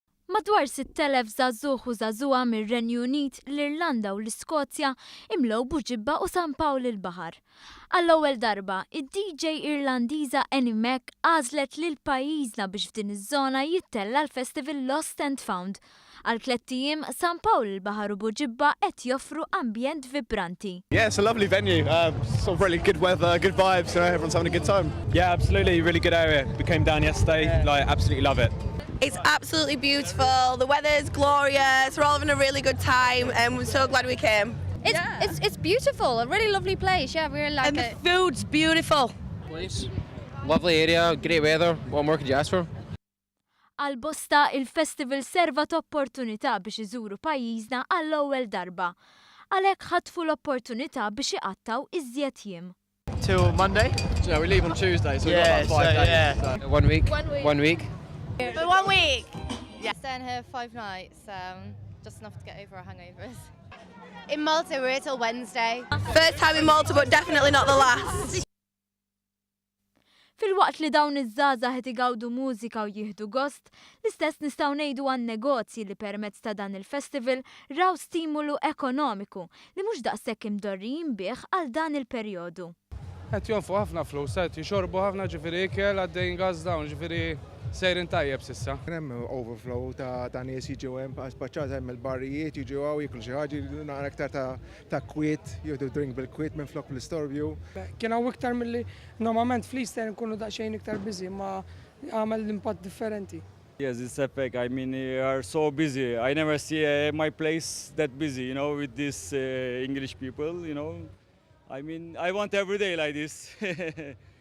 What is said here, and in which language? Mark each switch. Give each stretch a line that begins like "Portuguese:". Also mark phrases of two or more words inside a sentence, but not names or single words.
Maltese: Madwar 6,000 żagħżugħ u żagħżugħa mir-Renju Unit, l-Irlanda u l-Iskozja imlew Buġibba u San Pawl il-Baħar. Għall-ewwel darba, id-DJ Irlandiża Annie Mac għażlet lil pajjiżna biex f'din iż-żona jittella l-Festival Lost and Found. Għal 3 ijiem San Pawl il-Baħar u Buġibba qed joffru ambjent vibranti.
English: Yeah, it's a lovely venue. Sort of really good weather, good vibes, everyone's having a good time. Yeah, absolutely, really good area. We came down yesterday, absolutely love it. It's absolutely beautiful, the weather's glorious, we're all having a really good time and we're so glad we came. It's beautiful, a really lovely place, yeah, we really like And it. the food's beautiful. Place, lovely area, great weather, what more could you ask for?
Maltese: Għal-bosta il-festival servat opportunità biex iżuru pajjiżna għall-ewwel darba. Għalhekk ħatfu l-opportunità biex iqattaw iżjed jiem.
English: Till Monday? So we leave on Tuesday, so we've Yeah, got about 5 so, days. yeah. So. 1 week. 1 week. 1 week. For 1 week. Staying here 5 nights, just enough to get over our hangovers. In Malta, we're here till Wednesday. First time in Malta, but definitely not the last.
Maltese: Fil-waqt li dawn iż-żgħażagħ qed igawdu mużika u jieħdu gost, l-istess nistgħu ngħidu għan-negozji li permezz ta' dan il-festival raw stimulu ekonomiku li mhux daqshekk imdorrijin bih għal dan il-perjodu. Qed jonfu ħafna flus, qed jixorbu ħafna ġifieri ikel għaddejjin gas dawn, ġifieri sejrin tajjeb s'issa. Hemm overflow ta' nies jiġu hemm spaċċat hemm il-barrijiet jiġu hawn jiklu xi ħaġa naqra aktar ta' kwiet, jieħdu drink bil-kwiet minn flok bl-istorbju. Kien hawn iktar milli normalment fl-Easter nkunu daqsxejn iktar busy ma għamel impatt differenti.
English: Yes, it's epic. I mean, we are so busy. I never see my place that busy, with these English people, I mean, I want every day like this.